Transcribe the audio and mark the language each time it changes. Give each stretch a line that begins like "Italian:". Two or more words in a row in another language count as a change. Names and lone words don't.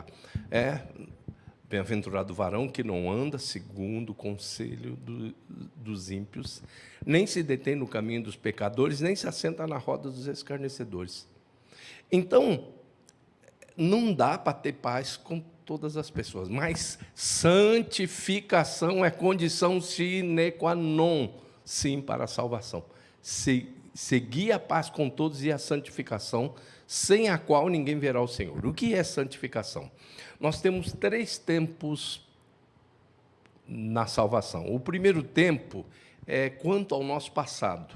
Portuguese: Bem-aventurado o varão que não anda segundo o conselho dos ímpios, nem se detém no caminho dos pecadores, nem se assenta na roda dos escarnecedores. Então, não dá para ter paz com todas as pessoas, mas santificação é condição
Latin: sine qua non,
Portuguese: sim, para a salvação. Seguir a paz com todos e a santificação, sem a qual ninguém verá o Senhor. O que é santificação? Nós temos 3 tempos na salvação. O primeiro tempo é quanto ao nosso passado.